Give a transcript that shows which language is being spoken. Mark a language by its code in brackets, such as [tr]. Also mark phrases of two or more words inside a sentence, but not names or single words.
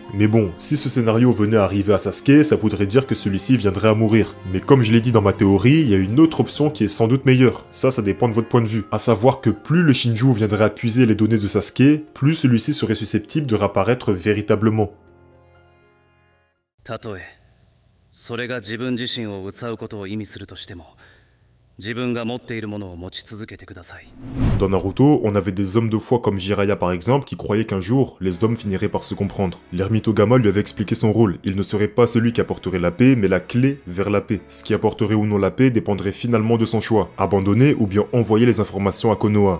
[fr] Mais bon, si ce scénario venait à arriver à Sasuke, ça voudrait dire que celui-ci viendrait à mourir. Mais comme je l'ai dit dans ma théorie, il y a une autre option qui est sans doute meilleure. Ça dépend de votre point de vue. À savoir que plus le Shinju viendrait à puiser les données de Sasuke, plus celui-ci serait susceptible de réapparaître véritablement. [ja] たとえそれが自分自身を疑うことを意味するとしても自分が持っているものを持ち続けてください。 [fr] Dans Naruto, on avait des hommes de foi comme Jiraiya par exemple qui croyaient qu'un jour, les hommes finiraient par se comprendre. L'ermite Ogama lui avait expliqué son rôle. Il ne serait pas celui qui apporterait la paix, mais la clé vers la paix. Ce qui apporterait ou non la paix dépendrait finalement de son choix. Abandonner ou bien envoyer les informations à Konoha.